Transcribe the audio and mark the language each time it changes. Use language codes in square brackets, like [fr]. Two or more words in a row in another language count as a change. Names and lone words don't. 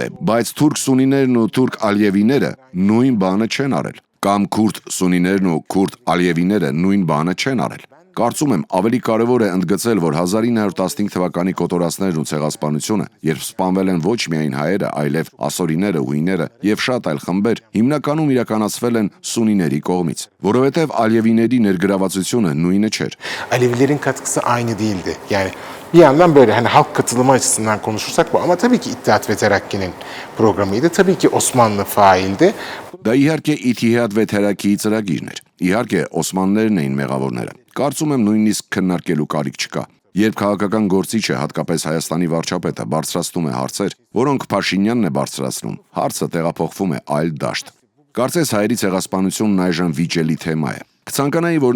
[hy] բայց թուրք սունիներն ու թուրք ալիևիները նույն բանը չեն արել, կամ քուրդ սունիներն ու քուրդ ալիևիները նույն բանը չեն արել։ Կարծում եմ ավելի կարևոր է ընդգծել, որ 1915 թվականի կոտորածներն ու ցեղասպանությունը, երբ սպանվել են ոչ միայն հայերը, այլև ասորիները, հույները եւ շատ այլ խմբեր, հիմնականում իրականացվել են սունիների կողմից, որովհետեւ ալիևիների ներգրավվածությունը նույնը չէր։ [tr] Alevilerin katkısı aynı değildi. Yani bir yandan böyle hani halk katılımı açısından konuşursak bu ama tabii ki İttihat ve Terakki'nin programıydı. Tabii ki Osmanlı faildi. [hy] Դա իհարկե Իթիհադ və Թերակիի ծրագիրն էր։ Իհարկե Օսմաններն էին մեղավորները։ Կարծում եմ նույնիսկ քննարկելու կարիք չկա։ Երբ քաղաքական գործիչը, հատկապես Հայաստանի վարչապետը, բարձրացնում է հարցեր, որոնք Փաշինյանն է բարձրացնում, հարցը տեղափոխվում է այլ դաշտ։ Կարծես հայերի ցեղասպանությունն այժմ վիճելի թեմա է։ Կցանկանայի, որ